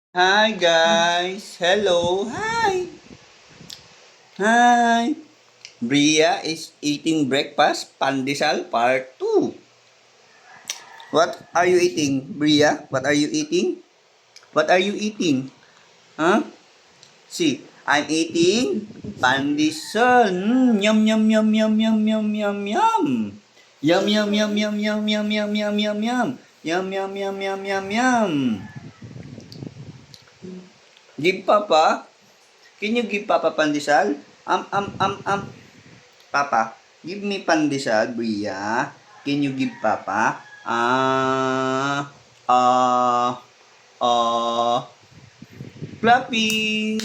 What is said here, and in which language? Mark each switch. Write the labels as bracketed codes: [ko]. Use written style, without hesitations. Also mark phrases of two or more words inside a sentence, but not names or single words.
[en] Hi guys! Hello! Hi! Hi! Bria is eating breakfast, pandesal part 2. What are you eating, Bria? What are you eating? What are you eating? Huh? See, I'm eating pandesal. Yum yum yum yum yum yum yum yum. Yum yum yum yum yum yum yum yum yum yum. Yum yum yum yum yum yum. Give Papa. Can you give Papa pandesal? Papa, give me pandesal, Bria. Can you give Papa? Ah, ah, Fluffy.